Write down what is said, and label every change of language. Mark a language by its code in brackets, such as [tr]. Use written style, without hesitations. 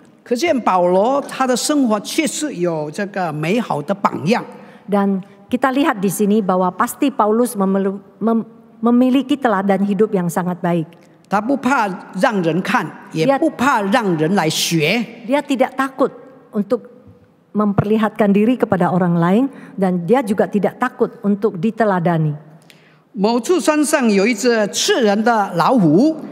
[zh] 可见保罗他的生活确实有这个美好的榜样。 [id] Dan kita lihat di sini bahwa pasti Paulus memiliki teladan hidup yang sangat baik. [zh] 他不怕让人看，也不怕让人来学。 [id] Dia tidak takut untuk memperlihatkan diri kepada orang lain, dan dia juga tidak takut untuk diteladani. [zh] 某处山上有一只吃人的老虎。